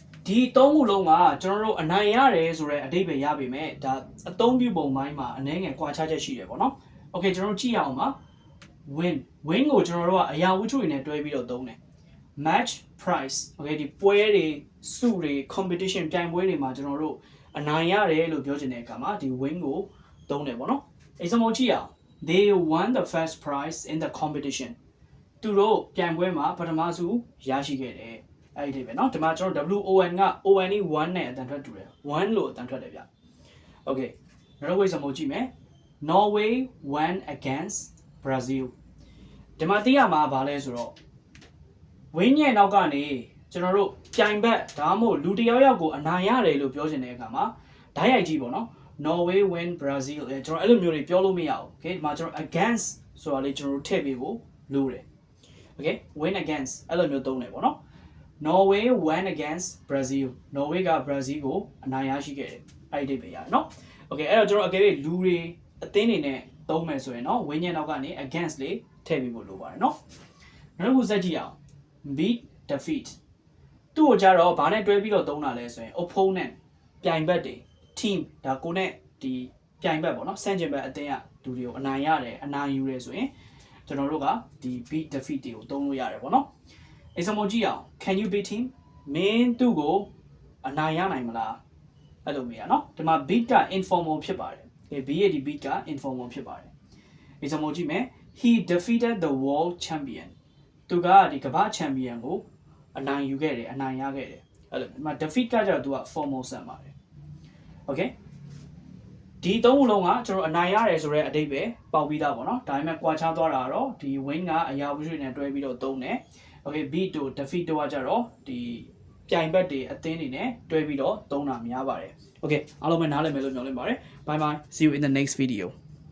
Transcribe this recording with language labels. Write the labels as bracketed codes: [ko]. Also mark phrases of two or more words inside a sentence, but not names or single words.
[my] ဒီသုံးခုလုံးကကျွန်တော်တို့အနိုင်ရတယ်ဆိုတဲ့အဓိပ္ပာယ်ရပေမဲ့ဒါအသုံးပြုပုံပိုင်းမှာအနေငယ်ကွာခြားချက်ရှိတယ်ပေါ့နော်။ Okay ကျွန်တော်တို့ကြည့်ရအောင် ပါ win ကိုကျွန်တော်တို့ကအရာဝတ္ထုတွေနဲ့တွဲပြီးတော့သုံးတယ် [en] match price okay [my] ဒီပွဲတွေစုတွေ competition ပြိုင်ပွဲတွေမှာ ကျွန်တော်တို့အနိုင်ရတယ်လို့ပြောချင်တဲ့အခါမှာဒီ win ကိုသုံးတယ်ပေါ့နော် example ကြည့်ရအောင် [en] they won the first prize in the competition [my] သူတို့ပြိုင်ပွဲမှာပထမဆုရရှိခဲ့တယ်အဲ့ဒီပဲเนาะဒီမှာကျွန်တော် WON က ON นี่1နဲ့အတန်ထွက်တူတယ်1လို့အတန်ထွက်တယ်ဗျ Okay နောက်တစ်ခု example ကြည့်မယ် [en] Norway won against Brazil [my] ဒီမှာသိရမှာဗာလဲဆိုတော့ win ရဲ့နောက်ကနေကျွန်တော်တို့ပြိုင်ဘက်ဒါမှမဟုတ်လူတစ်ယောက်ယောက်ကိုအနိုင်ရတယ်လို့ပြောချင်တဲ့အခါမှာဓာတ်ရိုက်ကြီးပေါ့နော် [en] Norway win Brazil [my] ကျွန်တော်အဲ့လိုမျိုးတွေပြောလို့မရဘူး Okay ဒီမှာကျွန်တော် against ဆိုတာလေးကျွန်တော်တို့ထည့်ပေးဖို့လိုတယ် Okay [en] win against [my] အဲ့လိုမျိုးသုံးတယ်ပေါ့နော် [en] Norway won against Brazil [my] Norway က Brazil ကိုအနိုင် ရရှိခဲ့တယ်အဲ့ဒီပဲရတယ်เนาะ Okay အဲ့တော့ကျွန်တော်အကယ်၍လူတွေအသင်းတွေနဲ့သုံးမယ်ဆိုရင်เนาะ win ရဲ့နောက်ကနေ against လေးထည့်ပေးဖို့လိုပါတယ်เนาะနောက်တစ်ခုစက်ကြည့်အောင် [en] beat defeat [my] သူ့ကိုကြတော့ဘာနဲ့တွဲပြီးတော့သုံးတာလဲဆိုရင် opponent ပြိုင်ဘက် တွေ team ဒါကိုနဲ့ဒီပြိုင်ဘက်ပေါ့เนาะဆန့်ကျင်ဘက်အသင်းကလူတွေကိုအနိုင်ရတယ်အနိုင်ယူတယ်ဆိုရင်ကျွန်တော်တို့ကဒီ [en] beat defeat [my] တွေကိုသုံးလို့ရတယ်ပေါ့เนาะ example ကြည့်အောင် [en] can you beat him [my] မင်းသူ့ကိုအနိုင်ရနိုင်မလားအဲ့လိုမျိုးเนาะဒီမှာ beat က informal ဖြစ်ပါတယ် B ရဲ့ဒီ beat က informal ဖြစ်ပါတယ် example ကြည့်မယ် [en] he defeated the world champion [my] သူကဒီကမ္ဘာ champion ကိုအနိုင်ယူခဲ့တယ်အနိုင်ရခဲ့တယ်အဲ့လိုဒီမှာ defeat ကကြတော့သူက formal ဆန်ပါတယ် Okay ဒီသုံးခုလုံးကကျွန်တော်အနိုင်ရတယ်ဆိုတဲ့အဓိပ္ပာယ်ပေါက်ပြီးသားပေါ့နော်ဒါပေမဲ့ကွာခြားသွားတာကတော့ဒီ win ကအရာဝတ္ထုတွေနဲ့တွဲပြီးတော့သုံးတယ် Okay beat တို့ defeat တို့ကကြတော့ဒီပြိုင်ဘက်တွေအသင်းတွေနဲ့တွဲပြီးတော့သုံးတာများပါတယ် Okay အားလုံးပဲနားလည်မယ်လို့မျှော်လင့်ပါတယ် [en] Bye bye see you in the next video